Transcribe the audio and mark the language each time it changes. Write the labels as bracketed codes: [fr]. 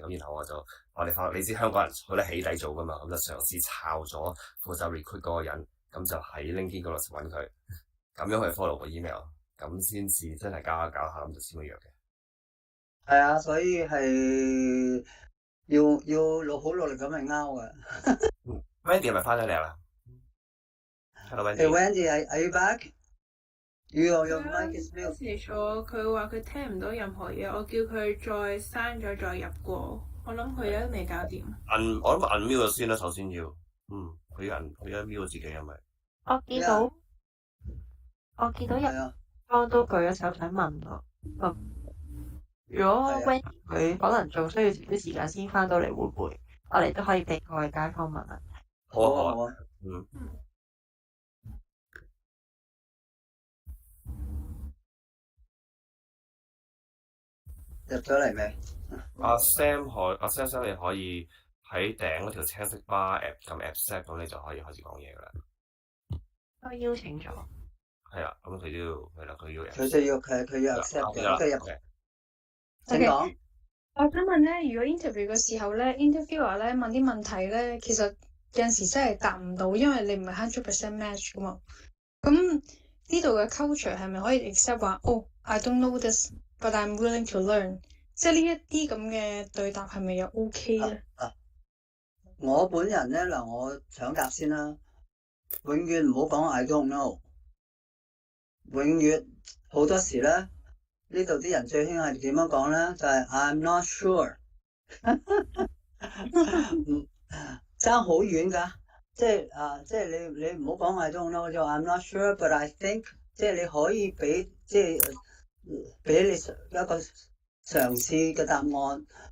[yue] 咁然後我哋發覺你知香港人好得起底做噶嘛，咁就嘗試抄咗負責 recruit 嗰個人。咁就喺 LinkedIn 嗰度揾佢，咁樣去 follow 個 email， 咁先至真係搞下咁就簽咗約嘅。係啊，所以係要好努力咁去拗嘅。 Wendy 係咪翻咗嚟啦 ？ [en] Hello Wendy。 Hey Wendy，are you back？ Your mic is mute。 [yue] 佢話佢聽唔到任何嘢，我叫佢再刪咗再入過，我諗佢而家都未搞掂。我諗 unmute 咗先啦，首先要。佢而家 mute 自己係咪？我見到有方都舉咗手想問我，如果 Wendy 佢可能仲需要少少時間先翻到嚟，會唔會我哋都可以俾各位街坊問啊？好啊。入咗嚟未？阿 Sam 你可以喺頂嗰條青色 bar app 撳 accept， 咁你就可以開始講嘢噶啦。都邀請咗。係啦，咁佢都要係啦，佢要 accept 嘅，即係入。請講。我想問咧，如果 interview 嘅時候咧 ，interviewer 咧問啲問題咧，其實有陣時真係答唔到，因為你唔係 100% match 噶嘛。咁呢度嘅 culture 係咪可以 accept 話 [en] I don't know this，but I'm willing to learn？ [yue] 即係呢一啲咁嘅對答係咪又 OK 咧？我本人咧嗱，我搶答先啦，永遠唔好講 [en] I don't know， [yue] 永遠好多時咧呢度啲人最興係點樣講咧？就係 [en] I'm not sure， [yue] 爭好遠㗎，即係你唔好講 [en] I don't know， [yue] 就 [en] I'm not sure，but I think， [yue] 即係你可以俾你一個嘗試嘅答案。